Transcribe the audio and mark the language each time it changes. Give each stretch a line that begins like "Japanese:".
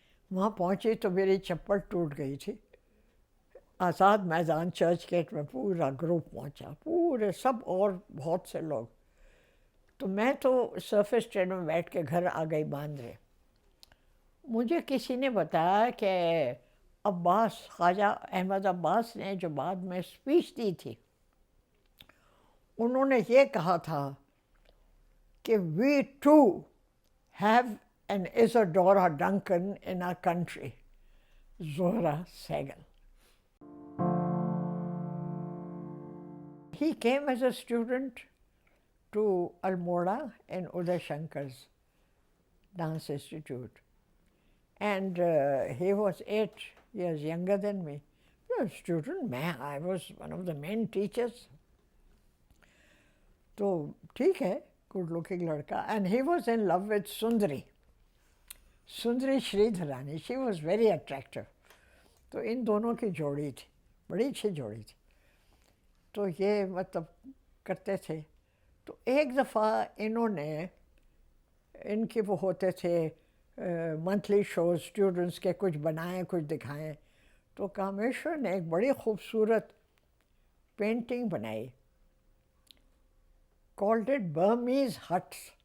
Urdu: وہاں پہنچی تو میری چپل ٹوٹ گئی تھی، آزاد میدان چرچ گیٹ میں پورا گروپ پہنچا، پورے سب اور بہت سے لوگ۔ تو میں تو سرفیس ٹرین میں بیٹھ کے گھر آ گئی باندرے۔ مجھے کسی نے بتایا کہ عباس، خواجہ احمد عباس نے جو بعد میں اسپیچ دی تھی، انہوں نے یہ کہا تھا کہ
English: we too have an Isadora Duncan in our country, Zohra Segal. He came as a student to Almora in Uday Shankar's Dance Institute. And he was 8 years younger than me. A student, I was one of the main teachers.
Urdu: تو ٹھیک ہے، good looking لڑکا،
English: And he was in love with Sundari Shri Dharani, she was very attractive.
Urdu: تو ان دونوں کی جوڑی تھی، بڑی اچھی جوڑی تھی۔ تو یہ مطلب کرتے تھے۔ تو ایک دفعہ انہوں نے، ان کے وہ ہوتے تھے منتھلی شوز، اسٹوڈنٹس کے، کچھ بنائیں کچھ دکھائیں۔ تو کامیشور نے ایک بڑی خوبصورت پینٹنگ بنائی،
English: called it Burmese huts،